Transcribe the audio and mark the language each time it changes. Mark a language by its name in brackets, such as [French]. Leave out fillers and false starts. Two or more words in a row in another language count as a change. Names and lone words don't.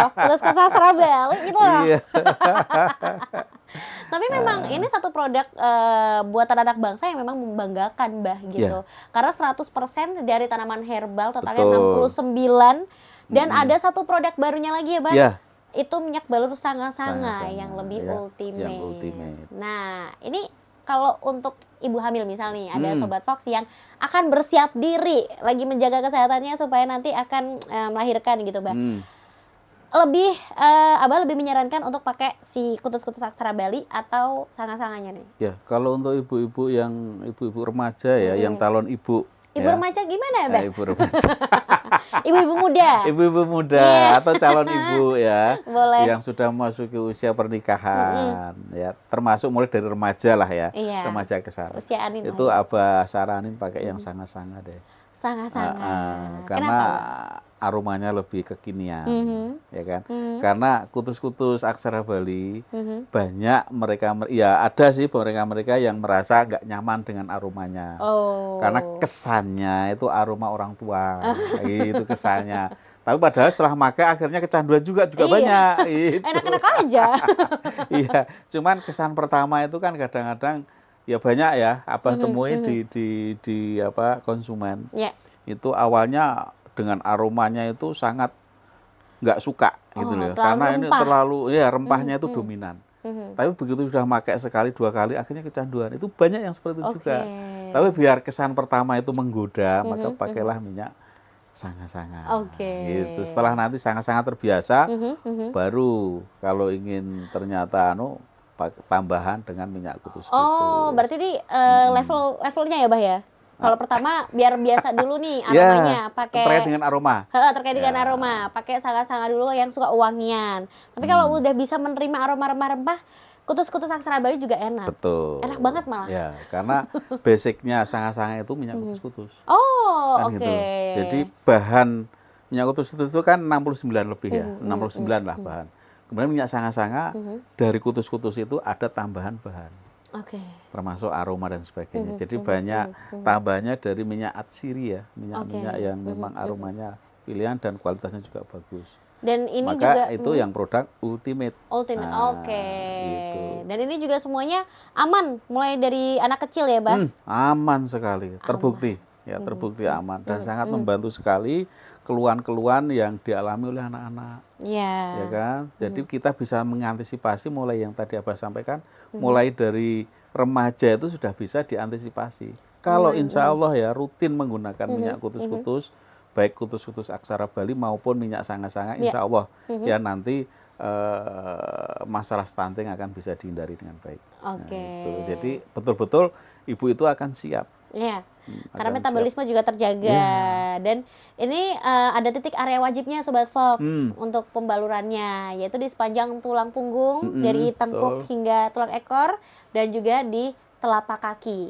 [Indonesian] Terus ke sastra balik gitu loh. Iya. Tapi memang ini satu produk buatan anak bangsa yang memang membanggakan, Bah, gitu. Iya. Karena 100% dari tanaman herbal, totalnya Betul. 69. Dan ada satu produk barunya lagi ya, Bah. Iya. Itu minyak balur sanga-sanga Sanga-sanga, yang lebih ya, ultimate. yang ultimate. Nah, ini kalau untuk ibu hamil misalnya ada Sobat Fox yang akan bersiap diri lagi menjaga kesehatannya supaya nanti akan melahirkan gitu, Bah. Lebih Abah lebih menyarankan untuk pakai si kutus-kutus aksara Bali atau sanga-sanganya nih. Ya, kalau untuk ibu-ibu remaja ya, yang calon ibu. Ibu ya. remaja gimana ya, Bah? Ibu remaja. Ibu-ibu muda. Ibu-ibu muda atau calon ibu ya. Boleh. Yang sudah memasuki usia pernikahan ya, termasuk mulai dari remaja lah ya. Iya. Remaja ke sana. Usia Anin Itu lah. Abah saranin pakai yang sanga-sanga deh. Sanga-sanga. Karena Kenapa? aromanya lebih kekinian, ya kan? Mhm. Karena kutus-kutus aksara Bali banyak ya ada sih mereka yang merasa nggak nyaman dengan aromanya. Oh. Karena kesannya itu aroma orang tua, itu kesannya. Tapi padahal setelah makai akhirnya kecanduan juga Iya. banyak. Itu. Enak-enak aja. Iya, cuman kesan pertama itu kan kadang-kadang ya banyak ya Abah temui di konsumen. Ya. Itu awalnya dengan aromanya itu sangat nggak suka gitu loh. terlalu Karena ini rempah. terlalu rempahnya itu dominan. Tapi begitu sudah pakai sekali dua kali akhirnya kecanduan. Itu banyak yang seperti itu juga. Tapi biar kesan pertama itu menggoda, maka pakailah minyak sanga-sanga. Oke. Gitu. Setelah nanti sanga-sanga terbiasa, baru kalau ingin ternyata tambahan dengan minyak kutus-kutus. Oh, berarti ini levelnya ya, Bah ya? Kalau pertama biar biasa dulu nih aromanya, pakai terkait dengan aroma. terkait dengan aroma, pakai sanga-sanga dulu yang suka wangian. Tapi kalau udah bisa menerima aroma rempah-rempah, kutus-kutus aksara Bali juga enak. Betul. Enak banget malah. Ya, karena basicnya sanga-sanga itu minyak kutus-kutus. Oh, Kan oke. gitu. Jadi bahan Minyak kutus-kutus itu kan 69 lebih ya, 69 lah bahan. Kemudian minyak sanga-sanga dari kutus-kutus itu ada tambahan bahan. Oke. Termasuk aroma dan sebagainya. Jadi banyak tambahannya dari minyak atsiri ya, minyak-minyak yang memang aromanya pilihan dan kualitasnya juga bagus. Dan ini Maka juga itu yang produk ultimate. ultimate. Nah, Oke. gitu. Dan ini juga semuanya aman mulai dari anak kecil ya, Bah? Aman sekali, terbukti. Ya, terbukti aman dan sangat membantu sekali keluhan-keluhan yang dialami oleh anak-anak. Ya. Ya kan? Jadi kita bisa mengantisipasi mulai yang tadi Abah sampaikan, mulai dari remaja itu sudah bisa diantisipasi. Kalau [Arabic] insya Allah [Indonesian] ya rutin menggunakan minyak kutus-kutus, baik kutus-kutus aksara Bali maupun minyak sanga-sanga, [Arabic] insya Allah [Indonesian] ya nanti masalah stunting akan bisa dihindari dengan baik. Oke. Nah, gitu. Jadi betul-betul ibu itu akan siap. Iya. Karena akan metabolisme juga terjaga. Dan ini ada titik area wajibnya Sobat Fox untuk pembalurannya, yaitu di sepanjang tulang punggung dari tengkuk hingga tulang ekor dan juga di telapak kaki.